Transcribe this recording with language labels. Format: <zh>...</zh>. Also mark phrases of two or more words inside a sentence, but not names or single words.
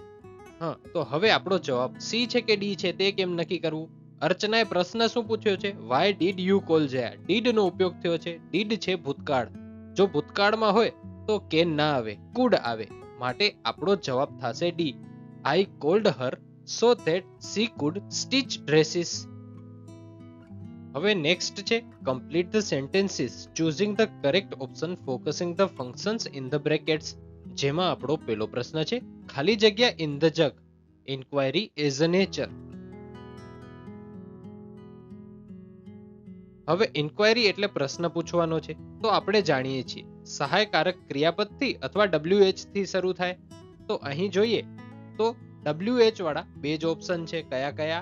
<gu>હા, તો હવે આપણો જવાબ સી છે કે ડી છે તે કેમ નક્કી કરવું? અર્ચનાએ પ્રશ્ન શું પૂછ્યો છે?</gu> <en>why did you call</en> <gu>જયા. ડીડ નો ઉપયોગ થયો છે. ડીડ છે ભૂતકાળ. જો ભૂતકાળમાં હોય તો કેન ના આવે, કુડ આવે. માટે આપણો જવાબ થશે</gu> <en>ડી, I called her so that she could stitch dresses.</en> <gu>હવે નેક્સ્ટ છે</gu> <en>complete the sentences choosing the correct option focusing the functions in the brackets,</en> <gu>જેમાં આપણો પહેલો પ્રશ્ન છે ખાલી જગ્યા</gu> <en>in the jug, inquiry as a nature.</en> <gu>હવે ઇન્ક્વાયરી એટલે પ્રશ્ન પૂછવાનો છે. તો આપણે જાણીએ છીએ સહાયકારક ક્રિયાપદથી અથવા WH થી શરૂ થાય. તો અહીં જોઈએ તો WH વાળા બે જ ઓપ્શન છે. કયા કયા?</gu>